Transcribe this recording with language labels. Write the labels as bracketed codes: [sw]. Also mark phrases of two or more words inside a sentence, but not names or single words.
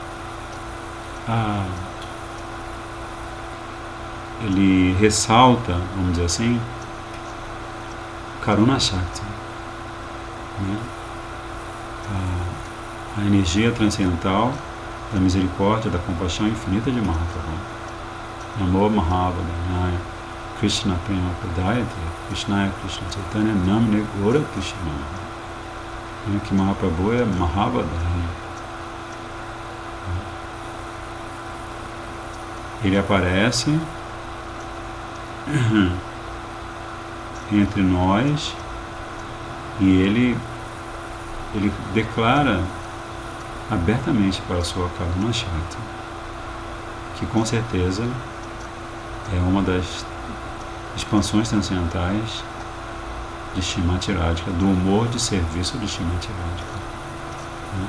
[pt] ressalta, vamos dizer assim, [sa] Karuna Shakti, [pt] a energia transcendental da misericórdia, da compaixão infinita de Mahaprabhu. [sa] Namo Mahavadanyaya Krishna Prema Pradayate Krishnaya Krishna Chaitanya Namne Gora Krishna. [pt] Que Mahaprabhu é Mahavadanya. Ele aparece entre nós e ele declara abertamente para a sua [sa] Karuna Shakti, [pt] que com certeza é uma das expansões transcendentais de Srimati Radhika, do humor de serviço de Srimati Radhika.